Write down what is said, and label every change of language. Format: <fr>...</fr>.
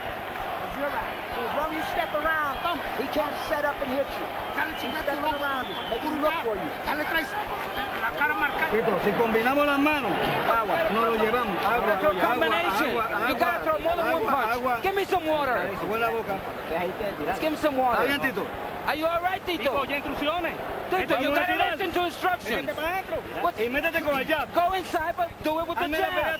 <en>As long as you step around, he can't set up and hit you. Step around him, make him look for you.</en> <es>Si combinamos las manos, agua, no lo llevamos.</es> <en>Agua, combination. You gotta throw more than one punch. Give me some water. Let's give him some water. Are you all right, Tito? Tito, you gotta listen to instructions. Go inside, but do it with the jab.</en>